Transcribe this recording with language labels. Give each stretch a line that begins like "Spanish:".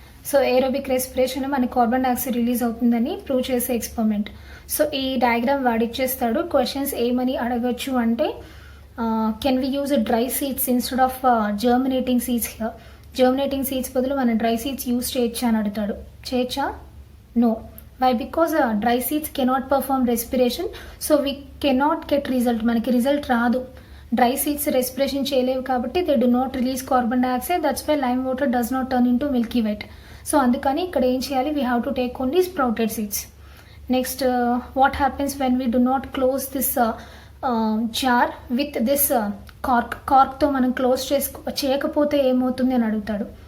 Telugu: So aerobic respiration మనకి carbon dioxide release అవుతుందని prove చేసే ఎక్స్పెరిమెంట్. సో ఈ డయాగ్రామ్ వాడిచ్చేస్తాడు. క్వశ్చన్స్ ఏమని అడగచ్చు అంటే,
English: Can we use dry seeds instead of germinating seeds here.
Telugu: Germinating seeds బదులు మనం డ్రై సీడ్స్ యూజ్ చేయొచ్చా అని అడుగుతాడు. చేయొచ్చా?
English: No. Why? Because dry seeds cannot perform respiration, so we cannot get result.
Telugu: మనకి రిజల్ట్ రాదు. డ్రై సీడ్స్ రెస్పిరేషన్ చేయలేవు కాబట్టి
English: They do not release carbon dioxide. That's why lime water does not turn into milky white.
Telugu: So అందుకని ఇక్కడ ఏం చేయాలి,
English: We have to take only sprouted seeds. Next what happens when we do not close this jar with this కార్క్తో
Telugu: మనం close చేయకపోతే ఏమవుతుంది అని అడుగుతాడు.